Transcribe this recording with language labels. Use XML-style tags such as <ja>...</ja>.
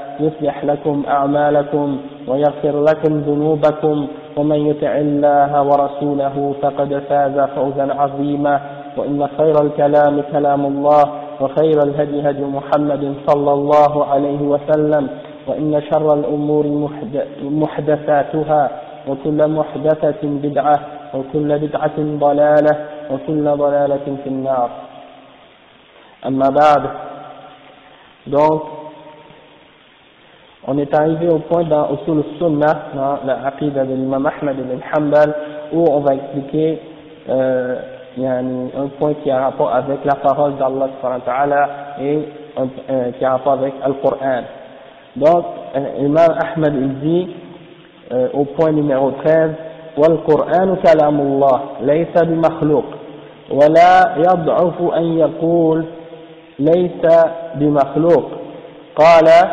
<ar>يصلح لكم أعمالكم ويغفر لكم ذنوبكم ومن يطع الله ورسوله فقد فاز فوزا عظيما وإن خير الكلام كلام الله وخير الهدي هدي محمد صلى الله عليه وسلم وإن شر الأمور محدثاتها وكل محدثة بدعة وكل بدعة ضلالة وكل ضلالة في النار. أما بعد,</ar> <fr>donc on est arrivé au point dans Usul al-Sunnah, dans la Aqidah de l'imam Ahmad ibn Hanbal, où on va expliquer un point qui a rapport avec la parole d'Allah subhanahu wa ta'ala et qui a rapport avec Al-Qur'an. Donc, l'imam Ahmad il dit au point numéro 13,</fr> <ar>والقرآن كلام الله ليس بمخلوق ولا يضعف أن يقول ليس بمخلوق قال</ar>